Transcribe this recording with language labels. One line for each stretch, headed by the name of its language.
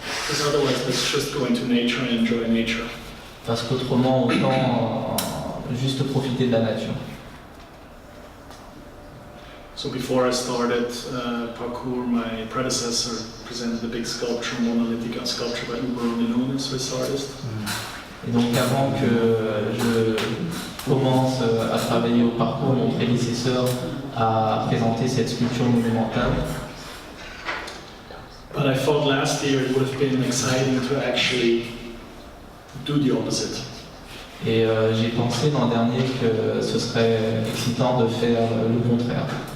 English: Because otherwise, let's just go into nature and enjoy nature.
French: Parce qu'autrement, autant juste profiter de la nature.
English: So before I started Parcours, my predecessor presented a big sculpture, monolithic sculpture by in-situ, a Swiss artist.
French: Et donc avant que je commence à travailler au Parcours, mon prédécesseur a présenté cette sculpture monumentale.
English: But I thought last year it would have been exciting to actually do the opposite.
French: Et j'ai pensé l'an dernier que ce serait excitant de faire le contraire.